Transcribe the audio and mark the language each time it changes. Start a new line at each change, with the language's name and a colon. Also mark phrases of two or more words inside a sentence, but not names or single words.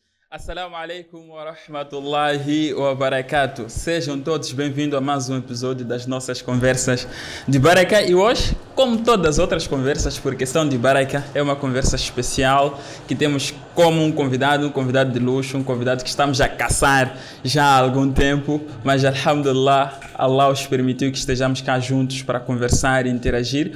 Arabic: السلام عليكم ورحمة الله وبركاته.
Portuguese: Sejam todos bem-vindos a mais um episódio das nossas conversas de Baraka. E hoje, como todas as outras conversas, por questão de Baraka, é uma conversa especial que temos como um convidado de luxo, um convidado que estamos a caçar já há algum tempo, mas alhamdulillah, Allah os permitiu que estejamos cá juntos para conversar e interagir.